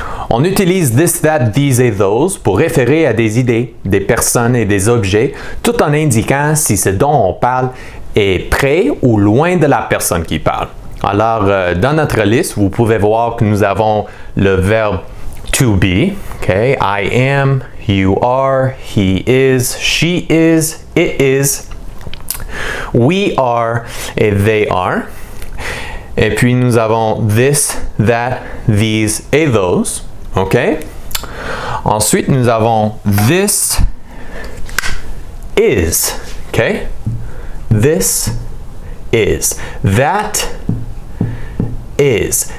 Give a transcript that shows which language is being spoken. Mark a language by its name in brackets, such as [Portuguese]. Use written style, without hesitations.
[French] On utilise this, that, these et those pour référer à des idées, des personnes et des objets, tout en indiquant si ce dont on parle est près ou loin de la personne qui parle. Alors, dans notre liste, vous pouvez voir que nous avons le verbe to be, okay? [English] I am, you are, he is, she is, it is, we are et they are. [French] Et puis, nous avons this, that, these et those, ok? Ensuite, nous avons this is, ok? [English] This is. That is.